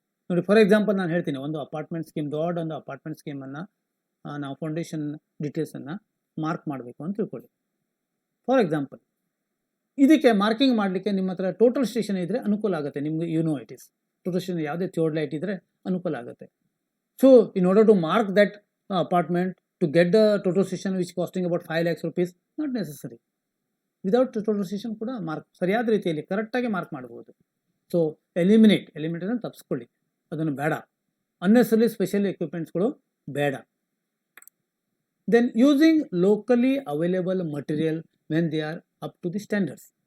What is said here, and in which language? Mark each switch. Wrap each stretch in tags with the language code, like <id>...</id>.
<kn>ನೋಡಿ,</kn> <en>for example</en> <kn>ನಾನು ಹೇಳ್ತೀನಿ, ಒಂದು ಅಪಾರ್ಟ್ಮೆಂಟ್ ಸ್ಕೀಮ್, ದೊಡ್ಡ ಒಂದು ಅಪಾರ್ಟ್ಮೆಂಟ್ ಸ್ಕೀಮನ್ನು ನಾವು ಫೌಂಡೇಶನ್ ಡೀಟೇಲ್ಸನ್ನು ಮಾರ್ಕ್ ಮಾಡಬೇಕು ಅಂತ ತಿಳ್ಕೊಳ್ಳಿ.</kn> <en>for example</en> <kn>ಇದಕ್ಕೆ ಮಾರ್ಕಿಂಗ್ ಮಾಡಲಿಕ್ಕೆ ನಿಮ್ಮ ಹತ್ರ ಟೋಟಲ್ ಸ್ಟೇಷನ್ ಇದ್ದರೆ ಅನುಕೂಲ ಆಗುತ್ತೆ. ನಿಮಗೆ</kn> <en>it is</en> <kn>ಟೋಟಲ್ ಸ್ಟೇಷನ್ ಯಾವುದೇ ಥಿಯೋಡ್ ಲೈಟ್ ಇದ್ದರೆ ಅನುಕೂಲ ಆಗುತ್ತೆ.</kn> <en>So in order to mark that apartment to get the total station which costing about 5 lakhs rupees, not necessary. Without total station</en> <kn>ಕೂಡ ಮಾರ್ಕ್ ಸರಿಯಾದ ರೀತಿಯಲ್ಲಿ ಕರೆಕ್ಟಾಗಿ ಮಾರ್ಕ್ ಮಾಡಬಹುದು. ಸೊ ಎಲಿಮಿನೇಟ್ ಅನ್ನು ತಪ್ಪಿಸ್ಕೊಳ್ಳಿ, ಅದನ್ನು ಬೇಡ. ಅನ್ನೆಸರಿ ಸ್ಪೆಷಲ್ ಎಕ್ವಿಪ್ಮೆಂಟ್ಸ್ಗಳು ಬೇಡ.</kn> <en>Then using locally available material when they are up to the standards.</en>